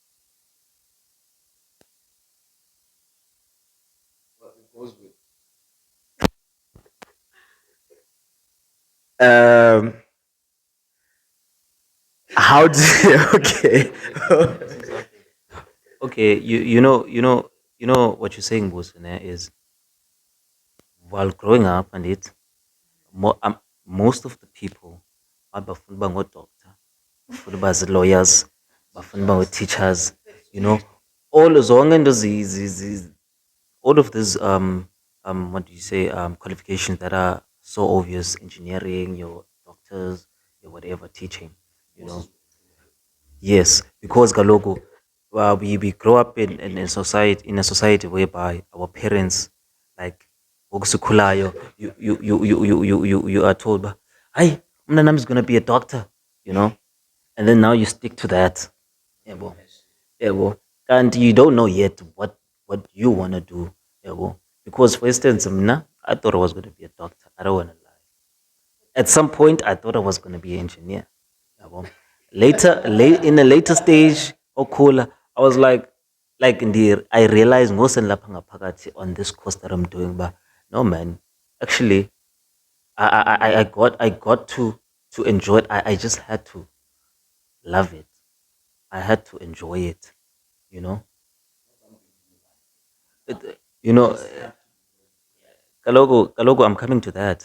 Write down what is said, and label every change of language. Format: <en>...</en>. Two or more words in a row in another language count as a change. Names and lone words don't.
<en>um, how do okay? Okay, you know what you're saying, Bosune, is while growing up and most of the people</en> <xh>abafuna ukuba ngodoctor, bafuna ukuba lawyers, bafuna ukuba teachers,</xh> <en>you know,</en> <xh>all zonke into</xh> <en>all of these what do you say, qualifications that are so obvious, engineering, your doctors, your whatever, teaching, you know. Yes, because kaloku we grow up in a society whereby our parents,</en> <xh>like ngokusikhulayo,</xh> <en>you are told</en> <xh>ba, hayi umntanam</xh> <en>is gonna be a doctor, you know, and then now you stick to that.</en> <zu>Yebo. Yebo.</zu> <en>And you don't know yet what you wanna do.</en> <zu>Yebo.</zu> <en>Because for instance, I thought I was gonna be a doctor. I don't wanna lie. At some point, I thought I was gonna be an engineer.</en> <zu>Yabo.</zu> <en>In a later stage, Okula, I was like in the I realized</en> <xh>ngosenilapha ngaphakathi</xh> <en>on this course that I'm doing, but no man, actually, I got to enjoy it. I just had to love it. I had to enjoy it. You know, you know, kalogo, I'm coming to that.</en>